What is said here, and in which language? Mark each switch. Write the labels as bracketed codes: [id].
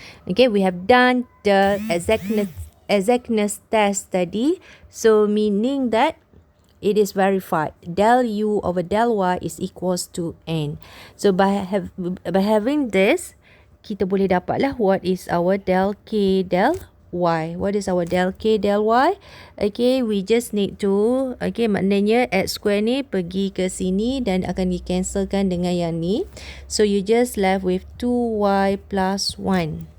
[en] Okay, we have done the exactness test tadi. So meaning that it is verified. Del u over del y is equals to n. So by having this, [ms] kita boleh dapatlah [en] what is our del k del y. What is our del k del y? Okay, we just need to, okay, [ms] maknanya x square ni pergi ke sini dan akan di-cancelkan dengan yang ni. [en] So you just left with 2y plus 1.